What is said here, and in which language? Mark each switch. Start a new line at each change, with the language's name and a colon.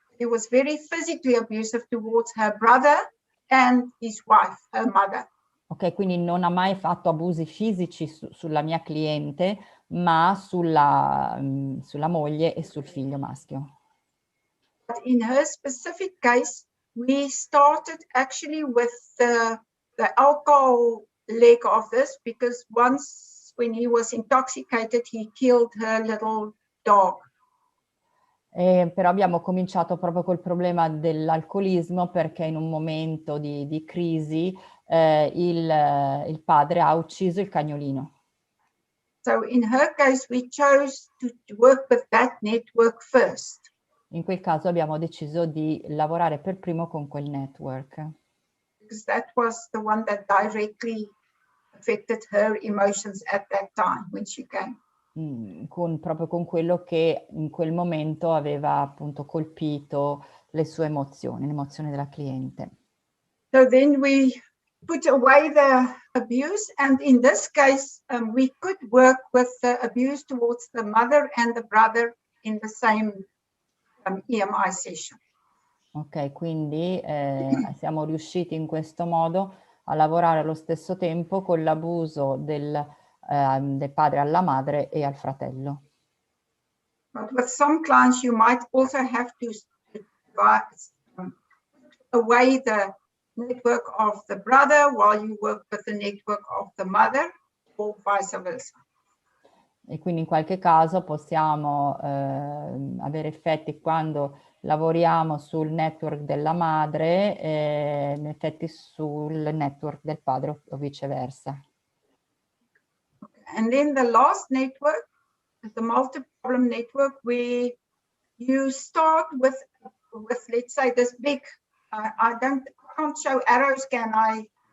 English: He was very physically abusive towards her brother and his wife, her mother.
Italian: Ok, quindi non ha mai fatto abusi fisici sulla mia cliente, ma sulla moglie e sul figlio maschio.
English: But in her specific case, we started actually with the alcohol leg of this, because once when he was intoxicated, he killed her little dog.
Italian: Però abbiamo cominciato proprio col problema dell'alcolismo, perché in un momento di crisi il padre ha ucciso il cagnolino.
English: So in her case, we chose to work with that network first.
Italian: In quel caso abbiamo deciso di lavorare per primo con quel network.
English: Because that was the one that directly affected her emotions at that time when she came.
Italian: Proprio con quello che in quel momento aveva appunto colpito le sue emozioni, l'emozione della cliente.
English: So then we put away the abuse, and in this case, we could work with the abuse towards the mother and the brother in the same EMI session.
Italian: Ok, quindi siamo riusciti in questo modo a lavorare allo stesso tempo con l'abuso del padre alla madre e al fratello.
English: But with some clients, you might also have to put away the network of the brother while you work with the network of the mother, or vice versa.
Italian: E quindi in qualche caso possiamo avere effetti quando lavoriamo sul network della madre e in effetti sul network del padre o viceversa.
English: And then the last network, the multi-problem network, where you start with let's say this big, I can't show arrows, can I?